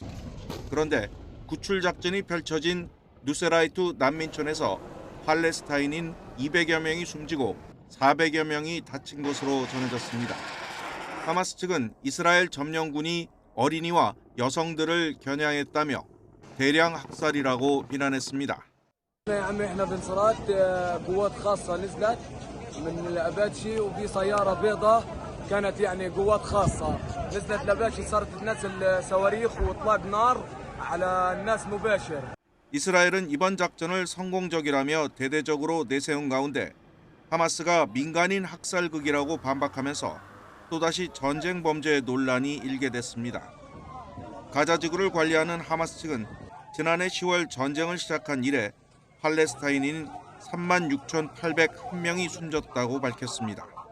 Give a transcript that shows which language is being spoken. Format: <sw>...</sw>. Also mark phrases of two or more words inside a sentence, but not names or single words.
<ko>그런데 구출 작전이 펼쳐진 누세라이투 난민촌에서 팔레스타인인 200여 명이 숨지고 400여 명이 다친 것으로 전해졌습니다. 하마스 측은 이스라엘 점령군이 어린이와 여성들을 겨냥했다며 대량 학살이라고 비난했습니다.</ko> <ar>احنا بانصارات قوات خاصة نزلت من الأباتشي وفي سيارة بيضاء كانت يعني قوات خاصة نزلت الأباتشي صارت تنزل صواريخ وإطلاق نار على الناس مباشر.</ar> <ko>이스라엘은 이번 작전을 성공적이라며 대대적으로 내세운 가운데 하마스가 민간인 학살극이라고 반박하면서 또다시 전쟁 범죄 논란이 일게 됐습니다. 가자지구를 관리하는 하마스 측은 지난해 10월 전쟁을 시작한 이래 팔레스타인인 36,801명이 숨졌다고 밝혔습니다.</ko>